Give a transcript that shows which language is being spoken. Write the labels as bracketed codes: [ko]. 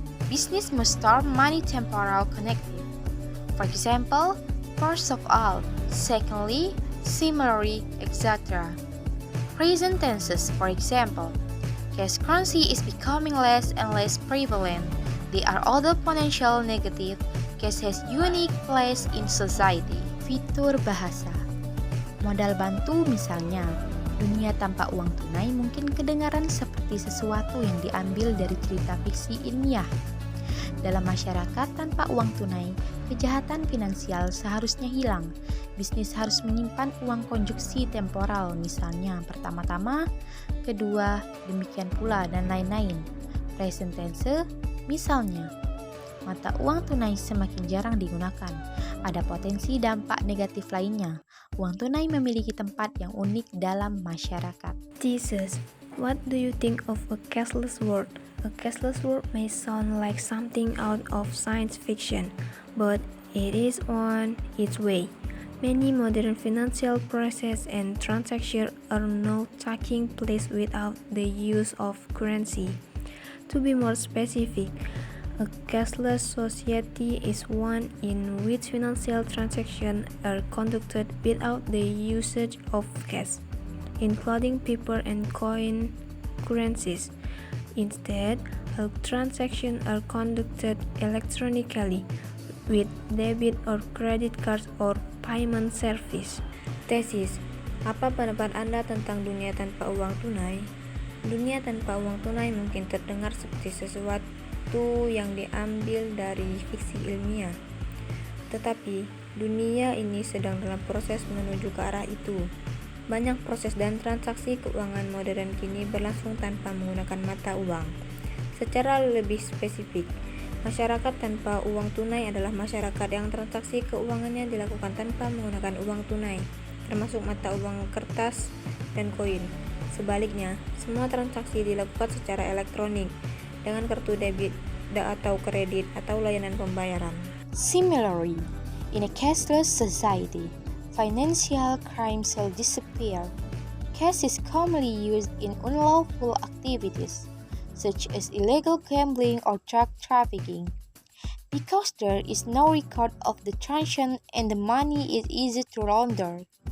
[en] Business must start money temporal connective. For example, first of all, secondly, similarly, etc. Present tenses, for example, cash currency is becoming less and less prevalent. They are other potential negative. Cash has unique place in society. [id] Fitur bahasa. Modal bantu misalnya, dunia tanpa uang tunai mungkin kedengaran seperti sesuatu yang diambil dari cerita fiksi ilmiah. Dalam masyarakat tanpa uang tunai, kejahatan finansial seharusnya hilang. Bisnis harus menyimpan uang konjuksi temporal misalnya pertama-tama, kedua, demikian pula, dan lain-lain. Present tense, misalnya, mata uang tunai semakin jarang digunakan. Ada potensi dampak negatif lainnya. Uang tunai memiliki tempat yang unik dalam masyarakat. [en] Thesis. What do you think of a cashless world? A cashless world may sound like something out of science fiction, but it is on its way. Many modern financial processes and transactions are now taking place without the use of currency. To be more specific, a cashless society is one in which financial transactions are conducted without the usage of cash, including paper and coin currencies. Instead, all transactions are conducted electronically with debit or credit cards or payment service. [id] Tesis. Apa pendapat Anda tentang dunia tanpa uang tunai? Dunia tanpa uang tunai mungkin terdengar seperti sesuatu yang diambil dari fiksi ilmiah. Tetapi, dunia ini sedang dalam proses menuju ke arah itu. Banyak proses dan transaksi keuangan modern kini berlangsung tanpa menggunakan mata uang. Secara lebih spesifik, masyarakat tanpa uang tunai adalah masyarakat yang transaksi keuangannya dilakukan tanpa menggunakan uang tunai, termasuk mata uang kertas dan koin. Sebaliknya, semua transaksi dilakukan secara elektronik dengan kartu debit atau kredit atau layanan pembayaran. [en] Similarly, in a cashless society, financial crime shall disappear. Cash is commonly used in unlawful activities, such as illegal gambling or drug trafficking. Because there is no record of the transaction and the money is easy to launder.